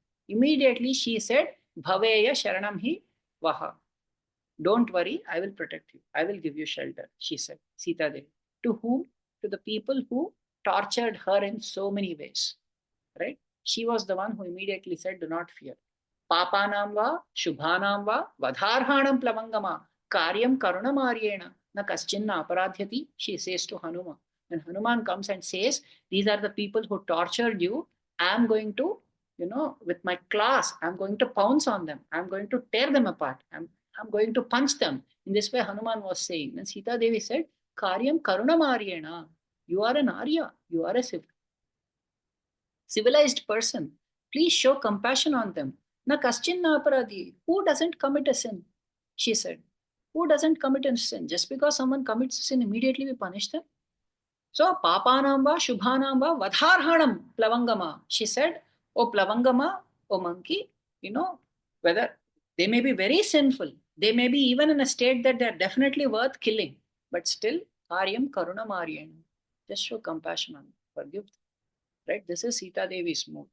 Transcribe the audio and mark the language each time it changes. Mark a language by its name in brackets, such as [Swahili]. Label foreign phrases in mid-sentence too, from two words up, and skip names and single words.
[English] Immediately she said, [Sanskrit] भवेयं शरणं हि वः. [English] Don't worry, I will protect you. I will give you shelter, she said, Sita Devi. To whom? To the people who tortured her in so many ways. Right? She was the one who immediately said, do not fear. [Sanskrit] पापानां वा शुभानां वा वधार्हाणां प्लवङ्गम कार्यं करुणमार्येण न कश्चिन्न अपराध्यति, [English] she says to Hanuman. When Hanuman comes and says, these are the people who tortured you, I am going to, with my claws, I'm going to pounce on them. I'm going to tear them apart. I'm going to punch them. In this way, Hanuman was saying. Then Sita Devi said, [Sanskrit] कार्यं करुणमार्येण, [English] you are an Arya, you are a civilized person. Please show compassion on them. [Sanskrit] न कश्चिन्न अपराधी. [English] Who doesn't commit a sin? She said. Who doesn't commit a sin? Just because someone commits a sin, immediately we punish them. So, [Sanskrit] पापानां वा शुभानां वा वधार्हाणां प्लवङ्गम. [English] She said, oh plavangama, oh monkey, whether they may be very sinful, they may be even in a state that they are definitely worth killing, but still, [Sanskrit] कार्यं करुणमार्येण. [English] Just show compassion on them, forgive them. Right? This is Sita Devi's mood.